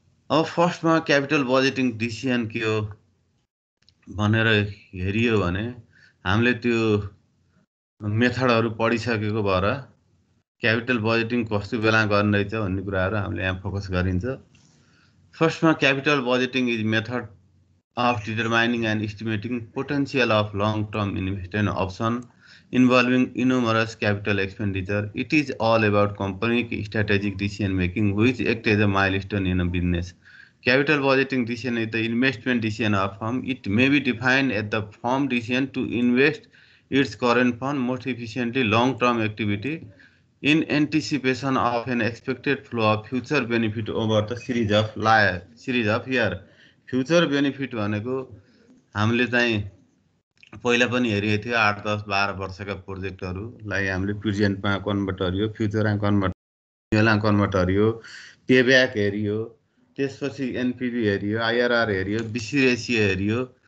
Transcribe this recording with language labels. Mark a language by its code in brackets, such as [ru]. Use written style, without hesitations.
[ne] अब फर्स्टमा capital budgeting decision के हो भनेर हेरियो भने हामीले त्यो मेथडहरू पढिसकेको भएर क्यापिटल बजेटिङ कस्तो बेला गर्ने रहेछ भन्ने कुराहरू हामीले यहाँ फोकस गरिन्छ। [en] फर्स्टमा capital budgeting is method of determining and estimating potential of long-term investment option involving enormous capital expenditure. It is all about company strategic decision making, which acts as a milestone in a business. Capital budgeting decision is the investment decision of firm. It may be defined as the firm decision to invest its current fund most efficiently long-term activity in anticipation of an expected flow of future benefit over the series of year. [ne] Future benefit भनेको हामीले चाहिँ पहिला पनि हेरेको थियो। 8, 10, 12 वर्षका प्रोजेक्टहरूलाई हामीले प्रेजेन्टमा convert गरियो, फ्युचरमा कन्भर्ट गरियो, पेब्याक हेरियो, त्यसपछि एनपिभी हेरियो, आइआरआर हेरियो, बीसी रेसियो हेरियो।